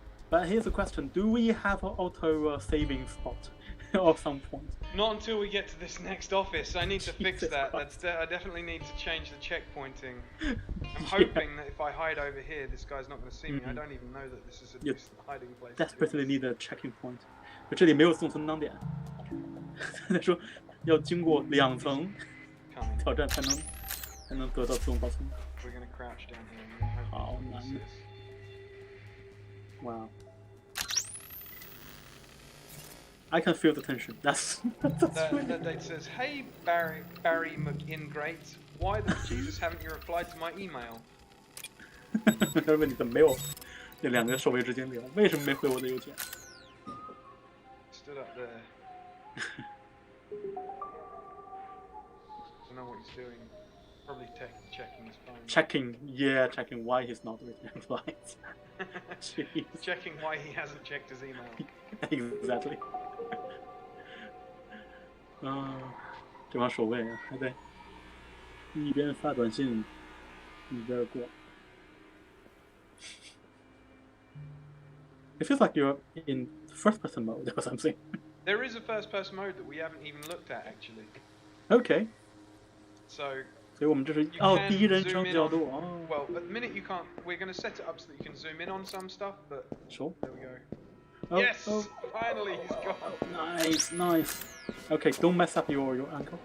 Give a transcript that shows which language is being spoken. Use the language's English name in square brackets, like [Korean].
[English] But here's a question: do we have an auto saving spot at some point? Not until we get to this next office. I need to fix that. Christ. I definitely need to change the checkpointing. I'm hoping that if I hide over here, this guy's not going to see me. I don't even know that this is a decent hiding place. Desperately need a checking point. [Chinese] 这里没有送存档点。他说要经过2层挑战才能得到自动保存。 [English] We're going to crouch down here. [Chinese] 好难。 [English] Wow. I can feel the tension. That's really... That date says, "Hey Barry McIngrate, why the Jesus haven't you replied to my email?" [Chinese] 他问你怎么没有这2个守卫之间聊？为什么没回我的邮件 [English] ？Stood up there. Don't know what he's doing. Probably checking his phone. Checking why he's not replying. Checking why he hasn't checked his email. Exactly. [Chinese] 这帮守卫还在一边发短信一边过。 [English] It feels like you're in first-person mode or something. There is a first-person mode that we haven't even looked at actually. Okay. So. [Chinese] 所以我们这是第一人称角度。 [English] Well, at the minute you can't. We're going to set it up so that you can zoom in on some stuff, but. Sure. There we go. Yes! Finally, he's gone. Nice. Okay, don't mess up your ankle.